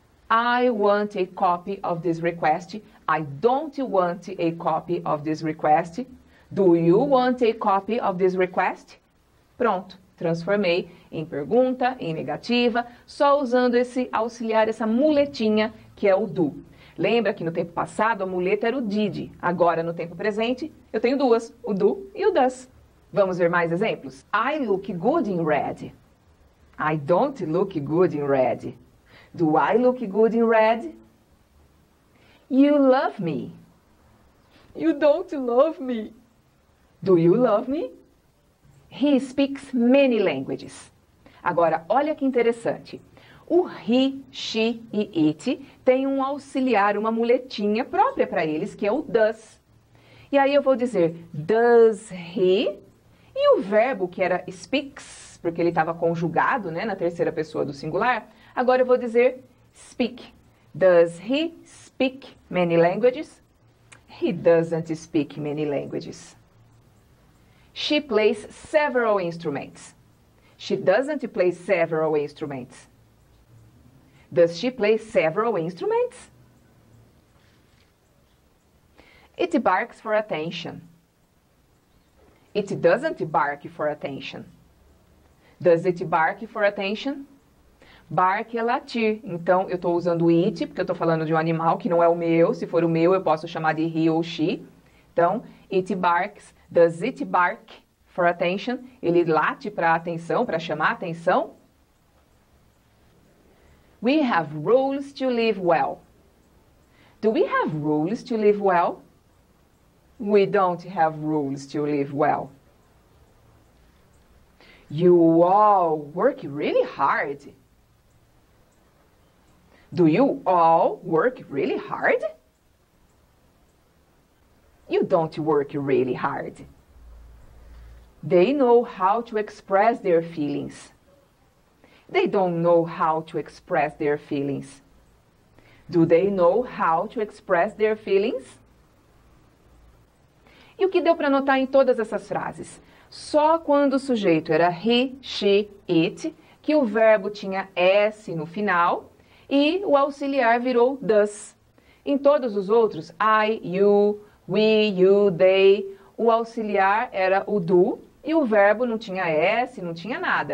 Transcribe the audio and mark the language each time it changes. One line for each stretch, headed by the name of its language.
English: I want a copy of this request. I don't want a copy of this request. Do you want a copy of this request?
Portuguese: Pronto. Transformei em pergunta, em negativa, só usando esse auxiliar, essa muletinha que é o do. Lembra que no tempo passado a muleta era o did. Agora no tempo presente eu tenho duas, o do e o does. Vamos ver mais exemplos?
English: I look good in red. I don't look good in red. Do I look good in red? You love me. You don't love me. Do you love me? He speaks many languages.
Portuguese: Agora, olha que interessante. O he, she e it tem um auxiliar, uma muletinha própria para eles, que é o does. E aí eu vou dizer,
English: does he?
Portuguese: E o verbo que era speaks, porque ele estava conjugado, né, na terceira pessoa do singular, agora eu vou dizer speak.
English: Does he speak many languages? He doesn't speak many languages. She plays several instruments. She doesn't play several instruments. Does she play several instruments? It barks for attention. It doesn't bark for attention. Does it bark for attention?
Portuguese: Bark é latir. Então, eu estou usando it, porque eu estou falando de um animal que não é o meu. Se for o meu, eu posso chamar de he ou she. Então, it barks.
English: Does it bark for attention?
Portuguese: Ele late para atenção, para chamar atenção.
English: We have rules to live well. Do we have rules to live well? We don't have rules to live well. You all work really hard. Do you all work really hard? You don't work really hard. They know how to express their feelings. They don't know how to express their feelings. Do they know how to express their feelings?
Portuguese: E o que deu para notar em todas essas frases? Só quando o sujeito era he, she, it, que o verbo tinha s no final e o auxiliar virou does. Em todos os outros, I, you, we, you, they, o auxiliar era o do e o verbo não tinha s, não tinha nada.